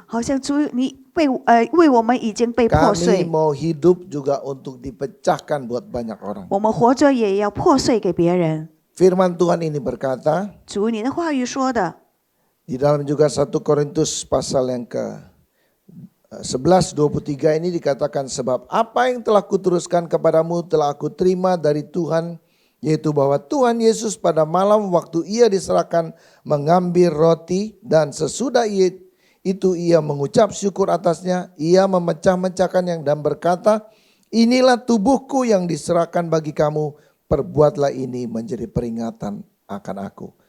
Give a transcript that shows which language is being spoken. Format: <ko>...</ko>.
<zh>好像主你为我们已经被破碎，</zh> <id>mau hidup juga untuk dipecahkan buat banyak orang.</id> <zh>我们活着也要破碎给别人。</zh> <id>Firman Tuhan ini berkata,</id> <zh>主你的话语说的，</zh> <id>di dalam juga 1 Korintus pasal yang ke-11:23 ini dikatakan, sebab apa yang telah kuteruskan kepadamu telah aku terima dari Tuhan, yaitu bahwa Tuhan Yesus pada malam waktu ia diserahkan mengambil roti, dan sesudah itu ia mengucap syukur atasnya, ia memecah-mecahkan yang dan berkata, inilah tubuhku yang diserahkan bagi kamu, perbuatlah ini menjadi peringatan akan aku.</id>